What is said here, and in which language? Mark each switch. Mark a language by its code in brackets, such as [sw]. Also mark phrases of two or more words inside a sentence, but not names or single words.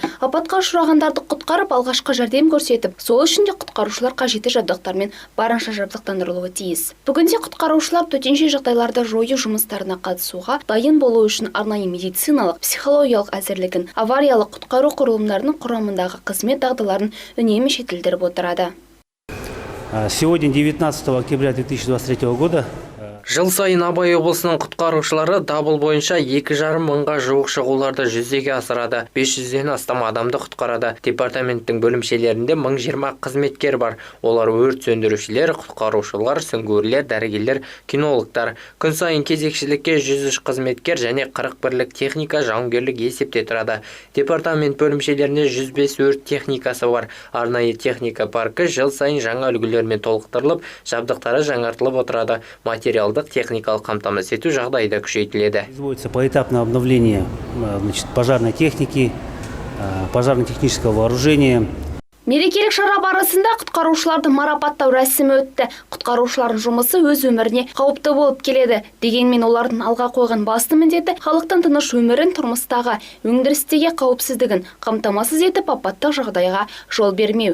[kk] Апатқа ұшырағандарды құтқарып, алғашқы жәрдем көрсетіп, сол үшін де құтқарушылар қажетті жабдықтармен барынша жабдықтандырылуы тиіс. Бүгінде құтқарушылар төтенше жағдайларды жою жұмыстарына қатысуға дайын болу үшін арнайы медициналық, психологиялық әзірлігін, авариялық құтқару құрылымдарының құрамындағы қызмет дағдыларын үнемі жетілдіріп отырады. [ru] Сегодня, 19 октября 2023 года, [kk] Жыл сайын Абай облысының құтқарушылары дабыл бойынша 2,5 мыңға жуық шығуларды жүзеге асырады. 500-ден астам адамды құтқарады. Департаменттің бөлімшелерінде 1020 қызметкер бар. Олар өрт сөндірушілер, құтқарушылар, сүңгуірлер, дәрігерлер, кинологтар. Күн сайын кезекшілікке 103 қызметкер және 41 техника жауынгерлік есепте тұрады. Департамент бөлімшелерінде 105 өрт техникасы бар. Арнайы техника паркі жыл сайын жаңа үлгілермен толықтырылып, жабдықтары жаңартылып отырады. Материалдық техникалық қамтамасыз ету жағдайда күшейтіледі. [ru] Производится поэтапное обновление пожарной техники, пожарно-технического вооружения. [kk] Мерекелік шара барысында құтқарушыларды марапаттау рәсімі өтті. Құтқарушылардың жұмысы өз өміріне қауіпті болып келеді. Дегенмен олардың алға қойған басты міндеті халықтың тыныш өмірін, тұрмыстағы, өндірістегі қауіпсіздігін қамтамасыз етіп, апаттық жағдайға жол бермеу.